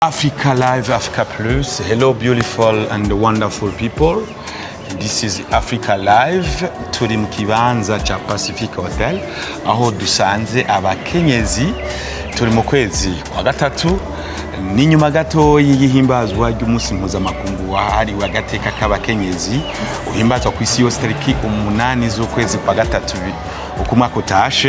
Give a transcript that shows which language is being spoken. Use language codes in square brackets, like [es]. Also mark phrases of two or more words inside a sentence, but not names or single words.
[en] Africa Live, Africa Plus. Hello, beautiful and wonderful people. This is Africa Live. [rn] Turi mu kibanza cha Pacific Hotel aho dusanze abakenyezi. Turi mu kwezi kwa gatatu. Ni nyuma gato y'ihimbazwa ry'umunsi mpuzamakungu wahariwe agateka k'abakenyezi uhimbazwa ku isi yose tariki 8 z'ukwezi kwa gatatu uko umwaka utashe.